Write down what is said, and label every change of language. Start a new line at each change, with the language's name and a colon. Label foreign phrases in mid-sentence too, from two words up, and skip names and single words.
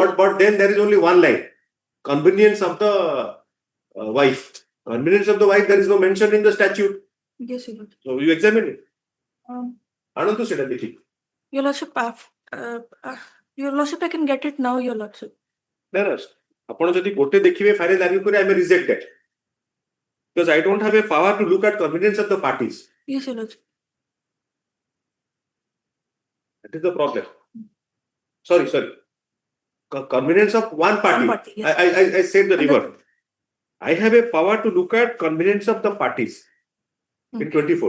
English: But then there is only one line. Convenience of the wife. Convenience of the wife, there is no mention in the statute. yes, Your Lordship. So you examine it. Your Lordship, Your Lordship, I can get it now, Your Lordship.
Odia: ଆପଣ ଯଦି ଗୋଟେ ଦେଖିବେ
English: final argue
Odia: କରି
English: I may reject that. Because I don't have a power to look at convenience of the parties. Yes, Your Lordship. That is the problem. Sorry. Convenience of one party. One party, yes. I said the reverse. I have a power to look at convenience of the parties in 24.